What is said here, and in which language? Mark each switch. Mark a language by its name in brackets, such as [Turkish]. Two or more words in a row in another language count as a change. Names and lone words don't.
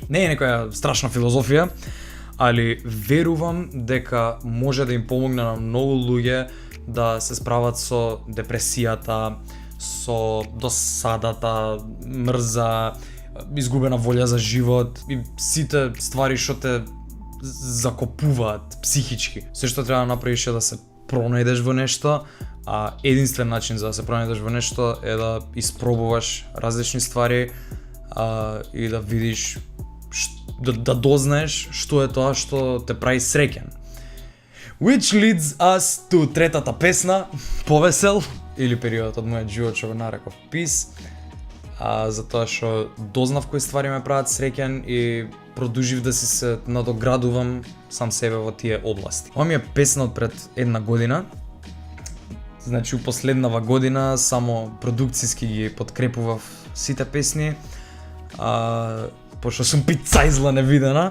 [Macedonian] Не е некоја страшна филозофија, али верувам дека може да им помогне на многу луѓе да се справат со депресијата, со досадата, мрза, изгубена волја за живот и сите ствари што те закопуваат психички. Се што треба да направиш е да се пронајдеш во нешто, а единствен начин за да се пронајдеш во нешто е да испробуваш различни ствари и да видиш, да дознаеш што е тоа што те прави среќен. [English] Which leads us to [Macedonian] третата песна, Повесел, или периодот од мојот живот што го нареков Peace, затоа што дознав кои ствари ме прават среќен и продолжив да си се надоградувам сам себе во тие области. Ова ми е песна од пред 1 година, значи у последнава година само продукциски ги подкрепував сите песни, пошто сум пицајзла невидена.